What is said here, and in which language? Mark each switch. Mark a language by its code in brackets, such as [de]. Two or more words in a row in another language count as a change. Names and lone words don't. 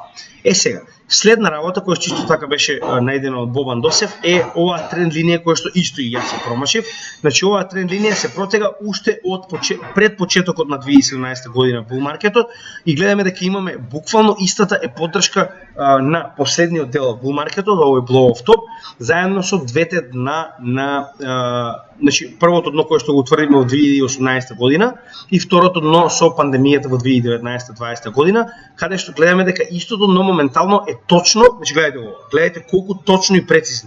[mk] Сега, следна работа која што исто така беше најдена од Бобан Досев е оваа тренд линија која што исто и јас се промашив. Значи оваа тренд линија се протега уште од пред почетокот на 2017 година бул маркетот и гледаме дека имаме буквално истата е поддршка на последниот дел од бул маркетот, овој [en] blow off top, [mk] заедно со двете дна на значи првото дно кое што го утврдиме во 2018 година и второто дно со пандемијата во 2019-2020 година, каде што гледаме дека истото дно моментално е точно, значи гледате колку точно и прецизно.